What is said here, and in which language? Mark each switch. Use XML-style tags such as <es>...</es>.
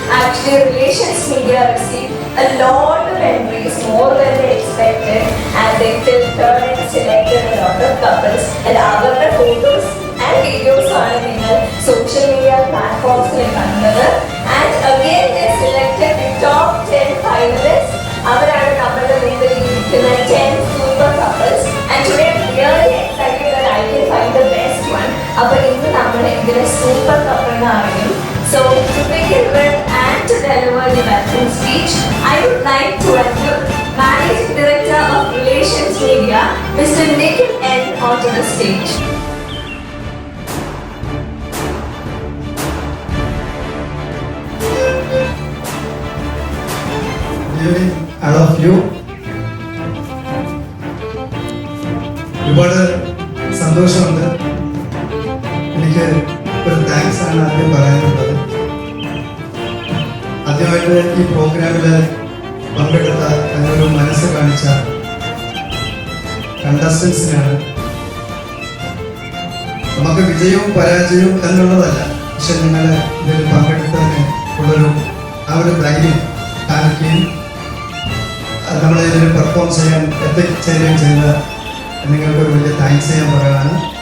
<en>Actually, Relations Media received a lot of entries, more than they expected, and they filtered and selected a lot of couples. And our photos and videos are in social media platforms like another. And again, they selected the top 10 finalists.</en> <ml>അവരാണ് നമ്മുടെ മുമ്പിൽ ഇരിക്കുന്ന 10 super couples.</ml> <en>And today I'm really excited that I can find the best one.</en> <ml>അപ്പോൾ ഇന്ന് നമ്മൾ ഇതിനെ super couple എന്ന് അറിയും.</ml> <en>So to begin with and to deliver the welcome speech, I would like to welcome Managing Director of Relations Media, Mr. Nikhil N. onto the stage. All of you,</en> <ml>ഒരുപാട് സന്തോഷമുണ്ട്. എനിക്ക് ഒരു thanks ആണ് ആദ്യം പറയാനുള്ളത്. ആദ്യമായിട്ട് ഈ പ്രോഗ്രാമിൽ പങ്കെടുത്ത അതിനൊരു മനസ്സ് കാണിച്ച കണ്ടസ്റ്റൻസിനാണ്. നമുക്ക് വിജയവും പരാജയവും എന്നുള്ളതല്ല, പക്ഷെ നിങ്ങൾ ഇതിൽ പങ്കെടുത്തതിന് ഉള്ളൊരു ആ ഒരു ധൈര്യം കാണിക്കുകയും നമ്മളെ ഇതിൽ പെർഫോം ചെയ്യാൻ എത്തിച്ചേരുകയും ചെയ്ത നിങ്ങൾക്കൊരു വലിയ താങ്ക്സ് ചെയ്യാൻ പറയുകയാണ്.</ml>